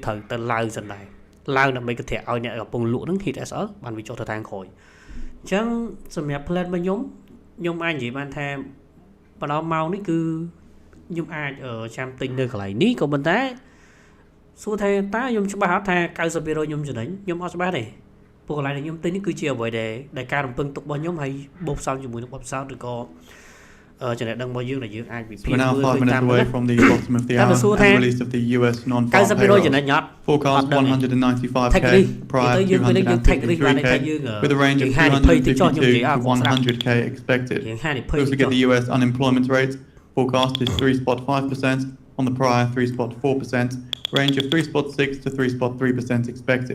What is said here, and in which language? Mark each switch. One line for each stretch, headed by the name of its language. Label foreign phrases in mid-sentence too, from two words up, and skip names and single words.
Khmer: ត្រូវទៅឡើងសិនដែរឡើងដើម្បីកន្ធាក់ឲ្យអ្នកកំពុងលក់ហ្នឹង
English: hit SL
Khmer: បានវាចុះទៅខាងក្រោយអញ្ចឹងសម្រាប់ plan របស់ខ្ញុំអាចនិយាយបានថាបណ្ដោះម៉ោងនេះគឺខ្ញុំអាចចាំទិញនៅកន្លែងនេះក៏ប៉ុន្តែសួរថាតើខ្ញុំច្បាស់អត់ថា 90% ខ្ញុំចំណេញខ្ញុំអត់ច្បាស់ទេព្រោះកន្លែងដែលខ្ញុំទិញនេះគឺជាអ្វីដែលការរំពឹងទុករបស់ខ្ញុំហើយបូកផ្សំជាមួយនឹងបទពិសោធន៍ឬក៏ចំណេះដឹងរបស់យើងដែលយើងអាចវិភាគមើលទៅតាម
English: away from the bottom of the hour and release of the US non-farm payroll forecast 195k prior to 253k with a range of 252 to 100k expected. Also get the US unemployment rate forecast is 3.5% on the prior 3.4%, range of 3.6 to 3.3% expected.